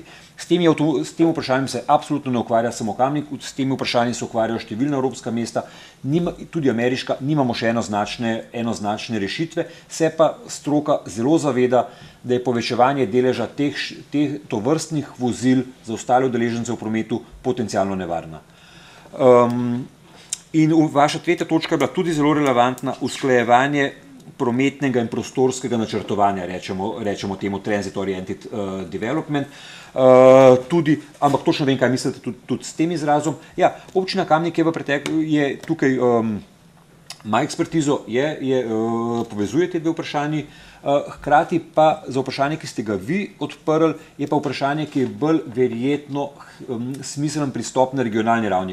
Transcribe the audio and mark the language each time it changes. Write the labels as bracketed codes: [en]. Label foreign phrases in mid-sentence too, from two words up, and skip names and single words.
[sl] S tem vprašanjem se absolutno ne ukvarja samo Kamnik, s temi vprašanji se ukvarjajo številna evropska mesta, tudi ameriška, nimamo še enoznačne rešitve, se pa stroka zelo zaveda, da je povečevanje deleža teh tovrstnih vozil za ostale udeležence v prometu potencialno nevarna. In vaša tretja točka je bila tudi zelo relevantna, usklajevanje prometnega in prostorskega načrtovanja, rečemo temu [en] transit oriented development, [sl] ampak točno vem, kaj mislite tudi s tem izrazom. Ja, občina Kamnik je tukaj ima ekspertizo, povezuje te dve vprašanji, hkrati pa za vprašanje, ki ste ga vi odprli, je pa vprašanje, ki je bolj verjetno smiselen pristop na regionalni ravni.